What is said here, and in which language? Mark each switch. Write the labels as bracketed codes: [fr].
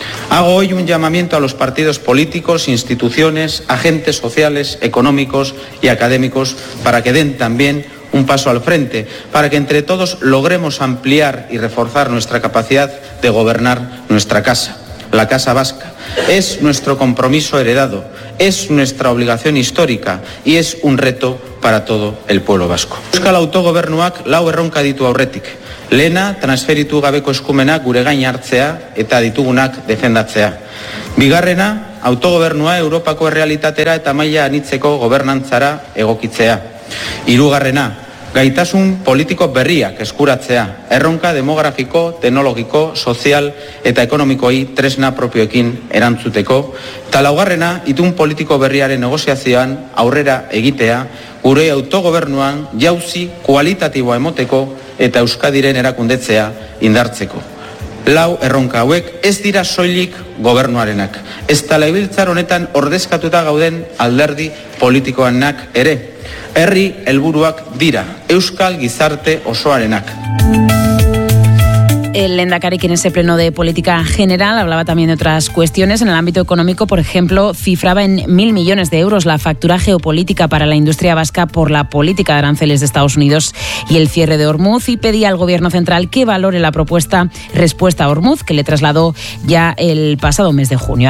[es] Hago hoy un llamamiento a los partidos políticos, instituciones, agentes sociales, económicos y académicos para que den también un paso al frente, para que entre todos logremos ampliar y reforzar nuestra capacidad de gobernar nuestra casa, la Casa Vasca. Es nuestro compromiso heredado, es nuestra obligación histórica y es un reto para todo el pueblo vasco. [eu] Euskal autogobernuak lau erronka ditu aurretik. Lehena, transferitu gabeko eskumenak gure gain hartzea eta ditugunak defendatzea. Bigarrena, autogobernua Europako errealitatera eta maila anitzeko gobernantzara egokitzea. Hirugarrena, gaitasun politiko berriak eskuratzea, erronka demografiko, teknologiko, sozial eta ekonomikoei tresna propioekin erantzuteko. Eta laugarrena, itun politiko berriaren negoziazioan aurrera egitea, gure autogobernuan jauzi kualitatiboa emoteko eta Euskadiren erakundetzea indartzeko. Lau erronka hauek ez dira soilik gobernuarenak. Ez da Legebiltzar honetan ordezkatuta gauden alderdi politikoenak ere. Herri helburuak dira, euskal gizarte osoarenak. [es] El Lehendakari, en ese pleno de política general, hablaba también de otras cuestiones. En el ámbito económico, por ejemplo, cifraba en 1.000 millones de euros la factura geopolítica para la industria vasca por la política de aranceles de Estados Unidos y el cierre de Hormuz, y pedía al gobierno central que valore la propuesta respuesta a Hormuz, que le trasladó ya el pasado mes de junio.